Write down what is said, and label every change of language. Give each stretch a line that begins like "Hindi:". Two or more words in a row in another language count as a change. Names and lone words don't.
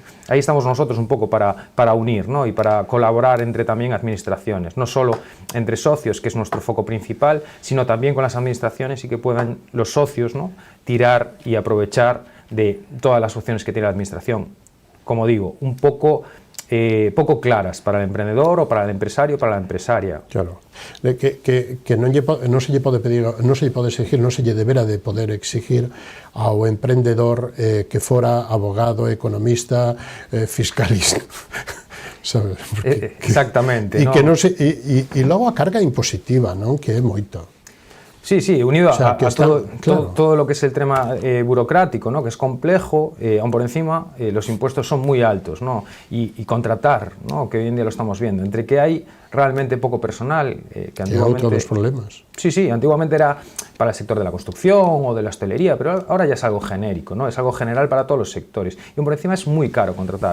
Spanish: Ahí estamos nosotros un poco para unir, ¿no?, y para colaborar entre también administraciones, no solo entre socios, que es nuestro foco principal, sino también con las administraciones y que puedan los socios, ¿no?, tirar y aprovechar de todas las opciones que tiene la administración. Como digo, un poco claras para el emprendedor o para el empresario o para la empresaria.
Galician: Claro, que non se lle pode pedir, non se lle pode exigir, non se lle debera de poder exigir ao emprendedor que fora abogado, economista, fiscalista. ¿Sabes? Exactamente. E logo a carga impositiva, non? Que é moito.
Spanish: Sí, sí, unido a todo lo que es el tema burocrático, ¿no?, que es complejo, aún por encima los impuestos son muy altos, ¿no?, y contratar, ¿no?, que hoy en día lo estamos viendo, entre que hay realmente poco personal, que antiguamente... todos los problemas. Sí, sí, antiguamente era para el sector de la construcción o de la hostelería, pero ahora ya es algo genérico, ¿no?, es algo general para todos los sectores, y por encima es muy caro contratar.